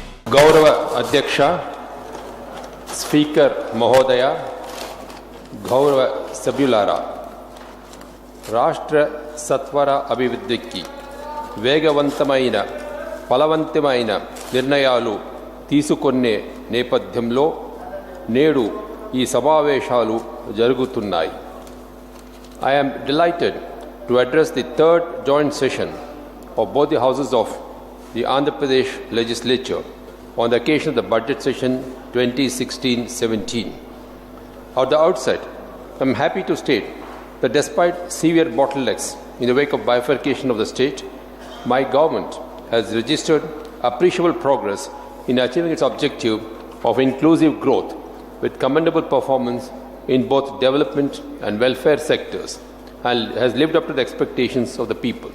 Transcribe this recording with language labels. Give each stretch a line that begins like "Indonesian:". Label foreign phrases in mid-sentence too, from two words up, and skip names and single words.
Telugu: గౌరవ అధ్యక్ష స్పీకర్ మహోదయ గౌరవ సభ్యులారా రాష్ట్ర సత్వర అభివృద్ధికి వేగవంతమైన ఫలవంతమైన నిర్ణయాలు తీసుకొనే నేపథ్యంలో నేడు ఈ సమావేశాలు జరుగుతున్నాయి.
English: I am delighted to address the third joint session of both the houses of the Andhra Pradesh legislature on the occasion of the budget session 2016-17. At the outset, I am happy to state that despite severe bottlenecks in the wake of bifurcation of the state, my government has registered appreciable progress in achieving its objective of inclusive growth with commendable performance in both development and welfare sectors and has lived up to the expectations of the people.